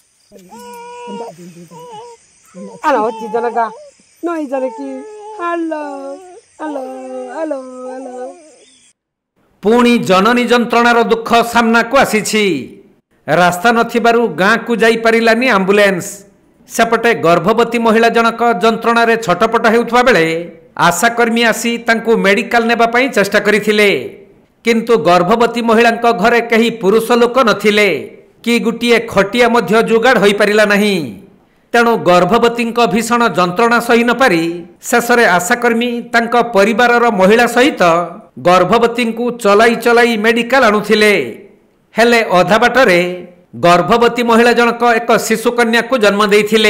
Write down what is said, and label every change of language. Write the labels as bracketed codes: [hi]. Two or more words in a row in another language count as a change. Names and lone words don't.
[or] Ano ci janaga noi janaki hello hello hello hello ପୁଣି ଜନନୀ ଯନ୍ତ୍ରଣାର ଦୁଃଖ ସାମନା କୁ ଆସି ରାସ୍ତା ନଥିବାରୁ ଗାଁ କୁ ଯାଇ ପାରିଲାନି ଆମ୍ବୁଲାନ୍ସ ସେପଟେ ଗର୍ଭବତୀ ମହିଳା ଜଣଙ୍କ ଯନ୍ତ୍ରଣାର ଛଟପଟ ହେଉଥିବା ବେଳେ ଆଶାକର୍ମୀ ଆସି ତାଙ୍କୁ ମେଡିକାଲ ନେବା ପାଇଁ ଚେଷ୍ଟା କରିଥିଲେ କିନ୍ତୁ ଗର୍ଭବତୀ ମହିଳାଙ୍କ ଘରେ କେହି ପୁରୁଷ ଲୋକ ନଥିଲେ କି ଗୋଟିଏ ଖଟିଆ ମଧ୍ୟ ଯୋଗାଡ଼ ହୋଇ ପାରିଲା ନାହିଁ ତେଣୁ ଗର୍ଭବତୀ ଭୀଷଣ ଯନ୍ତ୍ରଣା ସହି ନ ପାରି ଶେଷରେ ଆଶାକର୍ମୀ ତାଙ୍କ ପରିବାରର ମହିଳା ସହିତ ଗର୍ଭବତୀ କୁ ଚଲାଇ ଚଲାଇ ମେଡିକାଲ ଆଣୁଥିଲେ ହେଲେ ଅଧା ବାଟରେ ଗର୍ଭବତୀ ମହିଳା ଜଣଙ୍କ ଏକ ଶିଶୁ କନ୍ୟା କୁ ଜନ୍ମ ଦେଇଥିଲେ।